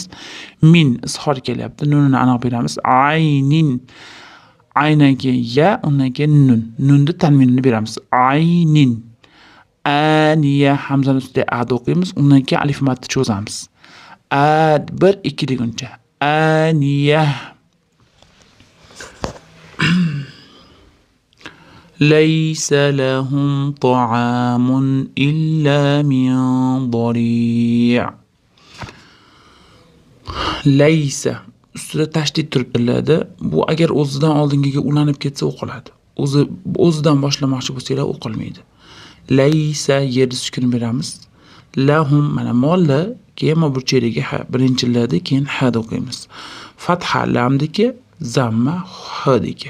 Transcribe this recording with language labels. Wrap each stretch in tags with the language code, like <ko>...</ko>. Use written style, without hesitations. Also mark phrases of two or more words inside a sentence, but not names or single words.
<uz>Min izhor kelyapti. Nunni aniq beramiz. Aynin. Aynan keyin ya, undan keyin nun. Nunni tanvinini beramiz. Aynin. Aniya hamzani ustida ad o'qiymiz. Undan keyin alif matni cho'zamiz. Ad 1-2 deguncha. Aniya.</uz> <ar>ليس لهم طعام إلا من ضريع.</ar> <uz>Laysa ustida tashdid turibdi. Bu agar o'zidan oldingiga ulanib ketsa o'qiladi. O'zidan boshlamoqchi bo'lsanglar o'qilmaydi. Laysa yerda sukun beramiz. Lahum mana molla keyin burchedagi ha, birinchi lada keyin ha deb o'qiymiz. Fatha lamdiki, zamma hadiki.</uz>